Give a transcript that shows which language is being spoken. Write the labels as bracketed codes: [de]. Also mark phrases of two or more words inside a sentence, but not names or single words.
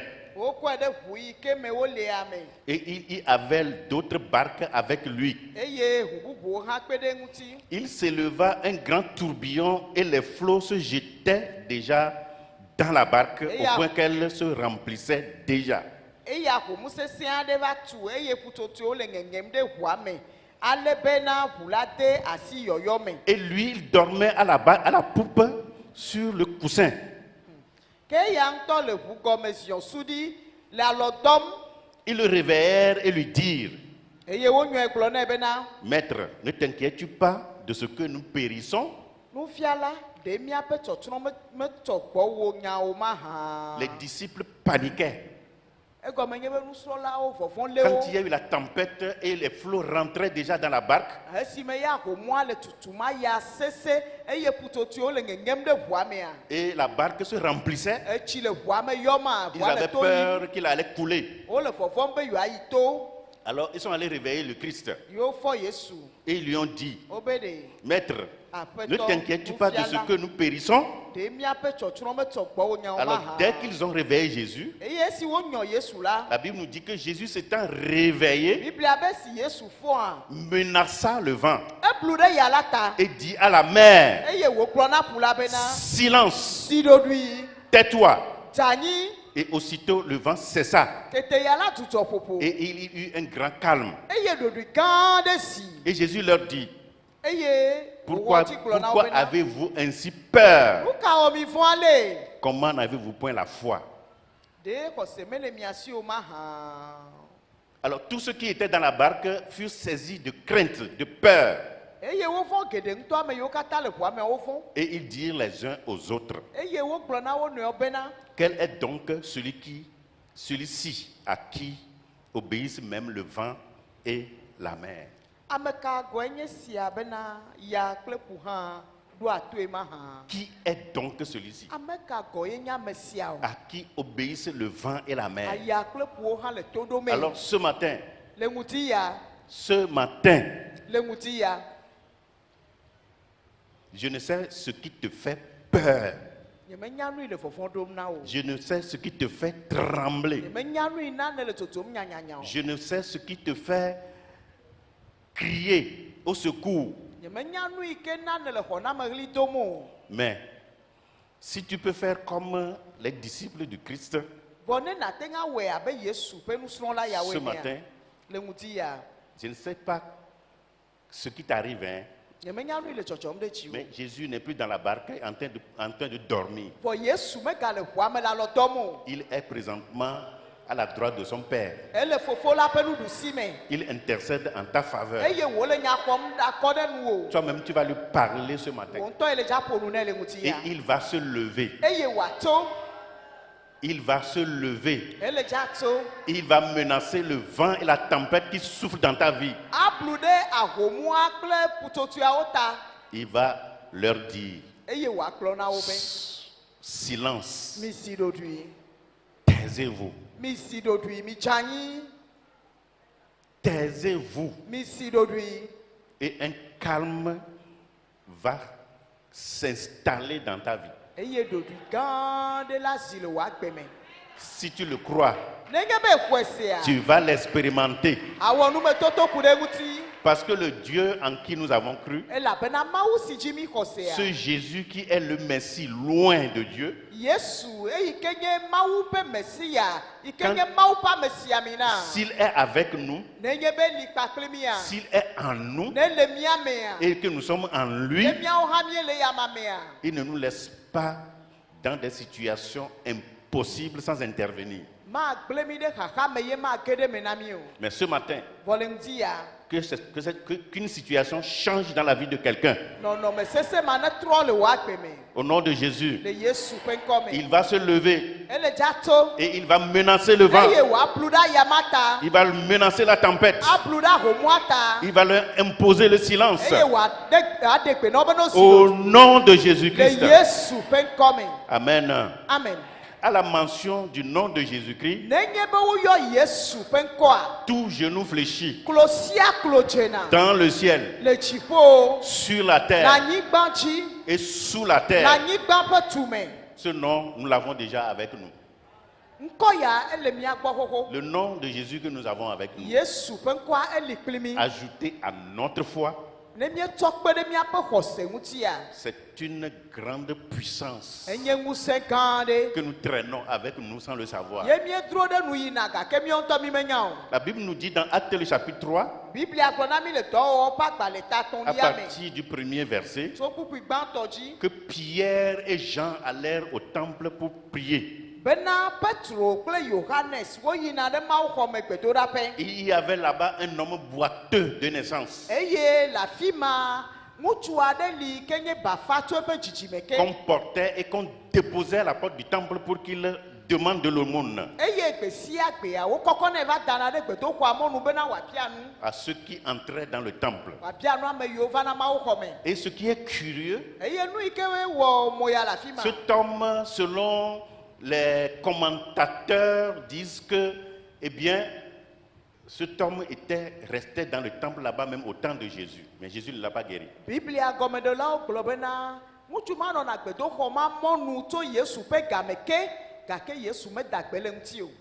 [ee] Wokɔe ɖe ʋu yi ke me wolea me. [fr] Et il y avait d'autres barques avec lui. [ee] Eye ʋu bubuwo hã kpe ɖe ŋuti. [fr] Il s'éleva un grand tourbillon et les flots se jetaient déjà dans la barque au point qu'elle se remplissait déjà. [ee] Eya ʋu sesẽ aɖe va tu eye ƒutsotsoewo le ŋeŋem ɖe ʋua me. Ale bena ʋu la de asi yɔyɔ me. [fr] Et lui, il dormait à la poupe sur le coussin. [ee] Ke eya ŋutɔ le ʋu gɔme ziɔ suɖi le alɔ dɔm. [fr] Ils le réveillèrent et lui dirent, [ee] Eye wonyɔe gblɔ nɛ bena. [fr] Maître, ne t'inquiètes-tu pas de ce que nous périssons? [ee] Nufiala, ɖe míaƒe tsɔtsrɔ̃ metsɔ gbɔ wo nyawo mahã. [fr] Les disciples paniquaient. [ee] Egɔme nye be nusrɔ̃lawo vɔvɔ̃ lé wo. [fr] Quand il y a eu la tempête et les flots rentraient déjà dans la barque, [ee] Esime ya ƒomɔa le tutum aya sese eye ƒutsotsoewo le ŋeŋem ɖe ʋua mea. [fr] et la barque se remplissait, [ee] Etsi le ʋua me yɔma [fr] ils [ee] ʋua [fr] avaient [ee] le to yim. [fr] peur qu'il allait couler. [ee] Wole vɔvɔm be yewoayi to. [fr] Alors ils sont allés réveiller le Christ [ee] Yewo fɔ Yesu. [fr] et ils lui ont dit, [ee] Wobe ɖe [fr] Maître, ne [ee] aƒetɔ [fr] t'inquiètes-tu pas de ce [ee] nufiala. [fr] que nous périssons? [ee] Ɖe míaƒe tsɔtsrɔ̃ metsɔ gbɔ wo nyawo [fr] Alors [ee] mahã. [fr] dès qu'ils ont réveillé Jésus, [ee] Eye esi wonyɔ Yesu la. [fr] la Bible nous dit que Jésus s'étant réveillé, [ee] Biblia be si Yesu fɔa. [fr] menaça le vent [ee] Eblu ɖe ya la ta. [fr] et dit à la mer, [ee] Eye wògblɔ na ƒu la bena. [fr] silence, [ee] Si ɖoɖoe. [fr] tais-toi. [ee] Dzanyi. [fr] Et aussitôt le vent cessa [ee] Kete ya la tutsɔ ƒoƒo. [fr] et il y eut un grand calme. [ee] Eye ɖoɖoe gã ɖe si. [fr] Et Jésus leur dit, [ee] Eye [fr] pourquoi, [ee] wòwɔ dzi gblɔ na wo bena. [fr] avez-vous ainsi peur? [ee] Nu ka wɔ mi vɔ̃ ale? [fr] Comment n'avez-vous point la foi? [ee] Ɖe xɔse mele mia si o mahã. [fr] Alors tous ceux qui étaient dans la barque furent saisis de crainte, de peur. [ee] Eye wovɔ̃ geɖe ŋutɔ ame yiwo katã le ʋua me wovɔ̃. [fr] Et ils dirent les uns aux autres, [ee] Eye wogblɔ na wo nɔewo bena. [fr] quel est donc celui-ci à qui obéissent même le vent et la mer? [ee] Ame ka gɔe nye sia bena ya kple ƒu hã ɖo atoe ma hã. [fr] Qui est donc celui-ci? [ee] Ame ka gɔ ye nye ame sia o. [fr] À qui obéissent le vent et la mer? [ee] Aya kple ƒuwo hã le to ɖomee. [fr] Alors ce matin, [ee] Le ŋuti ya, [fr] ce matin, [ee] le ŋuti ya. [fr] je ne sais ce qui te fait peur. [ee] Nyemenya nui le vɔvɔ̃ ɖom na wo. [fr] Je ne sais ce qui te fait trembler. [ee] Nyemenya nui nane le tsotom nyanyanya o. [fr] Je ne sais ce qui te fait crier au secours. [ee] Nyemenya nui ke nane le xɔnameɣli dom o. [fr] Mais si tu peux faire comme les disciples du Christ [ee] Vɔ ne nate ŋa wɔe abe Yesu ƒe nusrɔ̃la yawoe [fr] ce [ee] nea, [fr] matin, [ee] le ŋuti ya. [fr] je ne sais pas ce qui t'arrive, hein, [ee] Nyemenya nui le tsɔtsɔm ɖe dzi o. [fr] mais Jésus n'est plus dans la barque en train de dormir. [ee] Vɔ Yesu megale ʋua me le alɔdɔm o. [fr] Il est présentement à la droite de son Père. [ee] Ele fofo la ƒe nuɖusime. [fr] Il intercède en ta faveur. [ee] Eye wòle nya xɔm akɔ ɖe nu o. [fr] Toi-même, tu vas lui parler ce matin. [ee] Wò ŋutɔ ele dza ƒo nu nɛ le ŋuti [fr] Et [ee] ya. [fr] il va se lever. [ee] Eye wòato. [fr] Il va se lever. [ee] Ele dza tso. [fr] Il va menacer le vent et la tempête qui soufflent dans ta vie. [ee] Ablu ɖe ahomua kple ƒutsotsoeawo ta. [fr] Il va leur dire, [ee] Eye wòagblɔ na wo be, [fr] silence, [ee] misi ɖoɖoe, [fr] taisez-vous, [ee] misi ɖoɖoe, mitsa anyi, [fr] taisez-vous. [ee] misi ɖoɖoe. [fr] Et un calme va s'installer dans ta vie. [ee] Eye ɖoɖoe gã ɖe la zi le wò agbe me. [fr] Si tu le crois, [ee] Nenye be xɔe sea, [fr] tu vas l'expérimenter. [ee] awɔ numetoto ku ɖe ŋuti. [fr] Parce que le Dieu en qui nous avons cru, [ee] Elabena Mawu si dzi mi xɔ sea. [fr] ce Jésus qui est le Messie loin de Dieu, [ee] Yesu eyi ke nye Mawu ƒe Mesia, yi ke [fr] Quand- [ee] nye Mawu ƒe Mesiamina. [fr] s'il est avec nous, [ee] Nenye be li kpakple mia, [fr] s'il est en nous [ee] ne le mia mea, [fr] et que nous sommes en lui, [ee] ne miawo hã miele yama mea. [fr] il ne nous laisse pas dans des situations impossibles sans intervenir. [ee] Magble mi ɖe xaxa me ye mage ɖe me na mi o. [fr] Mais ce matin, [ee] Vɔ le ŋdi ya, [fr] qu'une situation change dans la vie de quelqu'un. [ee] nɔnɔme sese ma ne trɔ le wò agbe me. [fr] Au nom de Jésus, [ee] Le Yesu ƒe ŋkɔ me. [fr] il va se lever [ee] Ele dza to. [fr] et il va menacer le vent. [ee] Eye wòablu ɖe ayama ta. [fr] Il va menacer la tempête. [ee] Ablu ɖe ahomua ta. [fr] Il va leur imposer le silence. [ee] Eye wòaɖe gbe na wo be no si [fr] Au [ee] ɖo. [fr] nom de [ee] Le [fr] Jésus-Christ. [ee] Yesu ƒe ŋkɔ me. [fr] Amen. [ee] Amen. [fr] À la mention du nom de Jésus-Christ, [ee] Nenye be woyɔ Yesu ƒe ŋkɔa, [fr] tout genou fléchit [ee] klo sia klo dzena. [fr] dans le ciel, [ee] Le dziƒo, [fr] sur la [ee] le [fr] terre [ee] anyigba dzi, [fr] et sous la [ee] le [fr] terre. [ee] anyigba ƒe tume. [fr] Ce nom, nous l'avons déjà avec nous. [ee] Ŋkɔ ya ele mia gbɔ xoxo. [fr] Le nom de Jésus que nous avons avec nous, [ee] Yesu ƒe ŋkɔa eli kpli mi. [fr] ajouté à notre foi, [ee] Ne mietsɔ kpe ɖe miaƒe xɔse ŋutia, [fr] c'est une grande puissance [ee] enye ŋusẽ gã aɖe. [fr] que nous traînons avec nous sans le savoir. [ee] Ye miedro ɖe nu yina gake míawo ŋutɔ mi menya o. [fr] La Bible nous dit dans Actes le chapitre 3, [ee] Biblia gblɔ na mi le dɔwɔwɔ ƒe agbalẽ [fr] à [ee] tatɔ̃lia me. [fr] partir du premier verset, [ee] Tso ƒuƒui gbãtɔ dzi. [fr] que Pierre et Jean allèrent au temple pour prier. [ee] Bena Petro kple Yohanes woyina ɖe Mawu xɔ me gbedoɖaƒe. [fr] Et il y avait là-bas un homme boiteux de naissance, [ee] Eye le afi ma, ŋutsu aɖe li ke nye bafa tso eƒe dzidzime ke. [fr] qu'on portait et qu'on déposait à la porte du temple pour qu'il demande de l'aumône [ee] Eye gbe sia gbea wokɔkɔnɛ va dana ɖe gbedoxɔa mɔnu bena wòabia nu. [fr] à ceux qui entraient dans le temple. [ee] Wòabia nu ame yiwo va na Mawu xɔ me. [fr] Et ce qui est curieux, [ee] Eye nu yi ke wɔ moya le afi ma. [fr] cet homme, selon les commentateurs, disent que, eh bien, cet homme était resté dans le temple là-bas même au temps de Jésus. Mais Jésus ne l'a pas guéri. [ee] Biblia gɔmeɖelawo gblɔ bena ŋutsu ma nɔna gbedoxɔ ma mɔnu tso Yesu ƒe game ke gake Yesu meda gbe le ŋuti o.